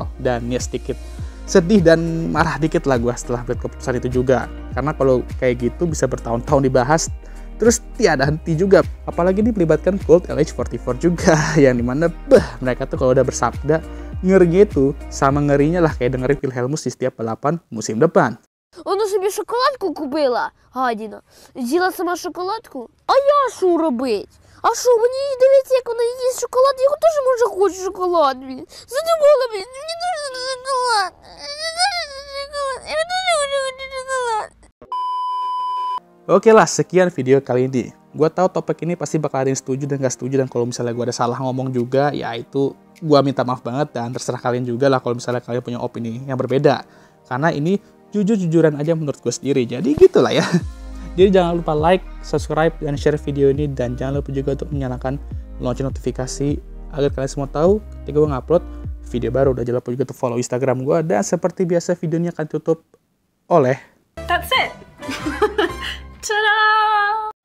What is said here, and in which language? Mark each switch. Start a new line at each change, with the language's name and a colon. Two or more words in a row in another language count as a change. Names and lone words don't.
Indonesian: Dan ya sedikit sedih dan marah dikit lah gue setelah melihat keputusan itu juga. Karena kalau kayak gitu bisa bertahun-tahun dibahas, terus tiada henti juga. Apalagi ini melibatkan Colt LH44 juga, yang dimana mereka tuh kalau udah bersabda, ngerinya itu sama ngerinya lah kayak dengerin Wilhelmus di setiap balapan musim depan.
Ukrainian: Вона собі шоколадку купила, гадіна. З'їла сама шоколадку. А я що робить? А що, мені дивиться, як вона їсть шоколад, я теж може хочу шоколад, блін. Задумала, блін, мені дуже шоколад. Я дуже хочу шоколад.
Indonesian: Oke lah, sekian video kali ini. Gue tahu topik ini pasti bakal ada yang setuju dan gak setuju, dan kalau misalnya gue ada salah ngomong juga, ya itu gue minta maaf banget, dan terserah kalian juga lah kalau misalnya kalian punya opini yang berbeda. Karena ini jujur-jujuran aja menurut gue sendiri, jadi gitulah ya. Jadi jangan lupa like, subscribe, dan share video ini, dan jangan lupa juga untuk menyalakan lonceng notifikasi agar kalian semua tahu ketika gue ngupload video baru. Dan jangan lupa juga untuk follow Instagram gue, dan seperti biasa videonya akan tutup oleh
English: That's it. Ta-da!